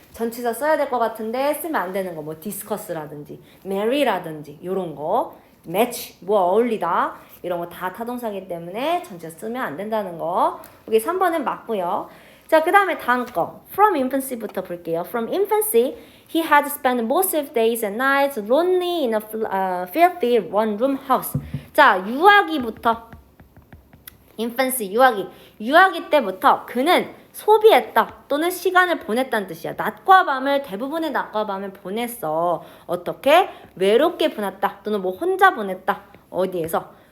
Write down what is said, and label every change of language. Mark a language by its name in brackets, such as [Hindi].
[Korean] 전치사 써야 될 것 같은데 쓰면 안 되는 거. 뭐 discuss라든지 marry라든지 이런 거. match, 뭐 어울리다. 이런 거 다 타동사기 때문에 전치사 쓰면 안 된다는 거. 여기 3번은 맞고요. 자, 그 다음에 다음 거. [English] From infancy [Korean] 부터 볼게요. [English] From infancy, he had spent most of days and nights lonely in a filthy one-room house. [Korean] 자, 유아기부터 infancy, 유아기 때부터 그는 소비했다 또는 시간을 보냈다는 뜻이야. 낮과 밤을 대부분의 낮과 밤을 보냈어. 어떻게? 외롭게 보냈다 또는 뭐 혼자 보냈다. 어디에서?